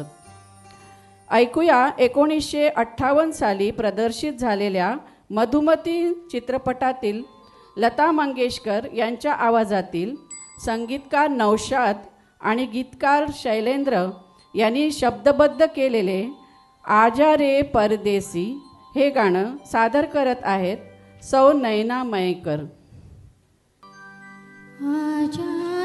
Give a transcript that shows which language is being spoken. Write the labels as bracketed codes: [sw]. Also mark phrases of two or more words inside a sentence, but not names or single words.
[mr] ऐकूया 1958 साली प्रदर्शित झालेल्या मधुमती चित्रपटातील लता मंगेशकर यांच्या आवाजातील संगीतकार नौशाद आणि गीतकार शैलेंद्र यांनी शब्दबद्ध केलेले आजा रे परदेसी हे गाणं सादर करत आहेत सौ नैना मयेकर. आजा